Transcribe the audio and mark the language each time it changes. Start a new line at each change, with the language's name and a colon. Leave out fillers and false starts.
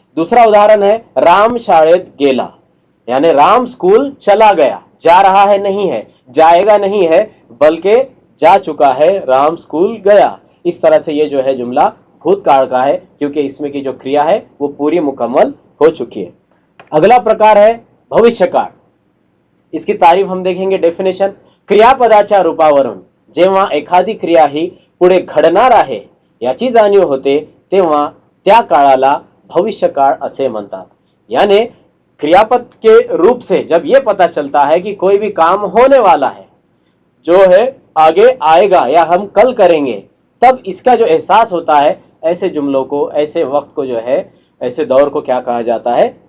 Hindi: दूसरा उदाहरण है,
Marathi: राम शाळेत गेला,
Hindi: यानी राम स्कूल चला गया, जा रहा है नहीं है, जाएगा नहीं है, बल्कि जा चुका है, राम स्कूल गया। इस तरह से ये जो है जुमला भूतकाळ का है, क्योंकि इसमें की जो क्रिया है वो पूरी मुकम्मल हो चुकी है। अगला प्रकार है भविष्यकाळ। इसकी तारीफ हम देखेंगे,
Marathi: डेफिनेशन, क्रियापदाच्या रूपावरून जेव्हा एखादी क्रिया ही पुढे घडणार आहे याची जाणीव होते तेव्हा त्या काळाला भविष्यकाळ असे म्हणतात।
Hindi: यानी क्रियापद के रूप से जब यह पता चलता है कि कोई भी काम होने वाला है, जो है आगे आएगा या हम कल करेंगे, तब इसका जो एहसास होता है, ऐसे जुमलों को, ऐसे वक्त को जो है, ऐसे दौर को क्या कहा जाता है?